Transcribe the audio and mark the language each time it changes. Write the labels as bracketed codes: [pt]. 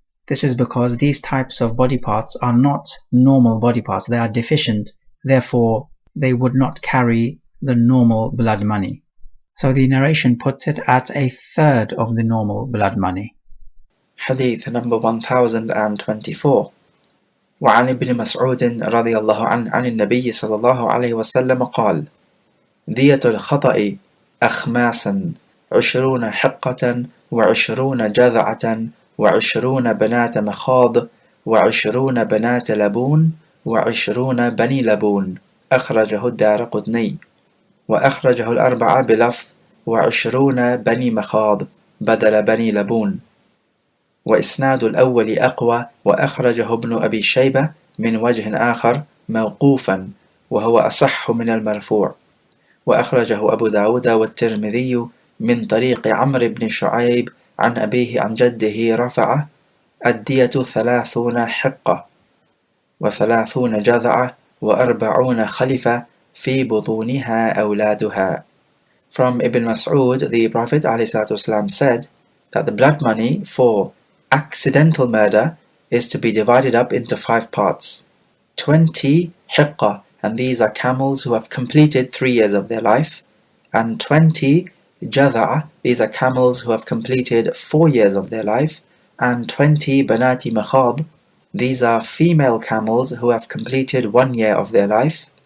[en] This is because these types of body parts are not normal body parts. They are deficient, therefore they would not carry the normal blood money. So the narration puts it at a third of the normal blood money. Hadith number 1024. [ar] وعن ابن مسعود رضي الله عنه عن النبي صلى الله عليه وسلم قال: دية الخطأ أخماسا 20 حقة 20 جذعة 20 بنات مخاض 20 بنات لبون 20 بني لبون. أخرجه الدارقطني، وأخرجه الأربعة بلفظ 20 بني مخاض بدل بني لبون. وإسناد الأول أقوى، وأخرجه ابن أبي شيبة من وجه آخر موقوفا، وهو أصح من المرفوع. وأخرجه أبو داود والترمذي من طريق عمرو بن شعيب عن أبيه عن جده رفعه: الدية 30 حقة 30 جذعة 40 خلفة في بطونها أولادها. [en] From Ibn Mas'ud, the Prophet ﷺ said that the blood money for accidental murder is to be divided up into 5 parts. 20 hiqqa, and these are camels who have completed 3 years of their life, and 20 jadha'a, these are camels who have completed 4 years of their life, and 20 banati makhad, these are female camels who have completed 1 year of their life.